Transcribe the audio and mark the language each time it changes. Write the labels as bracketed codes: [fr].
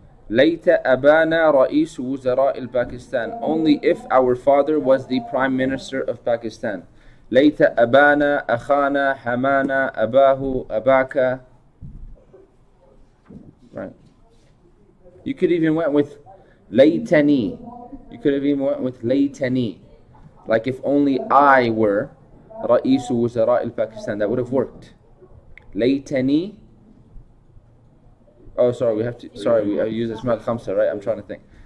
[ar] ليت أبانا رئيس وزراء الباكستان. [en] Only if our father was the Prime Minister of Pakistan. [ar] ليت أبانا أخانا حمانا أباه أباك. [en] Right. You could even went with ليتني. You could have even went with ليتني. Like if only I were [ar] رئيس وزراء الباكستان, [en] that would have worked. [ar] ليتني. [en] Oh, sorry, we have to. Sorry, we use Asma al-Khamsa, right? I'm trying to think.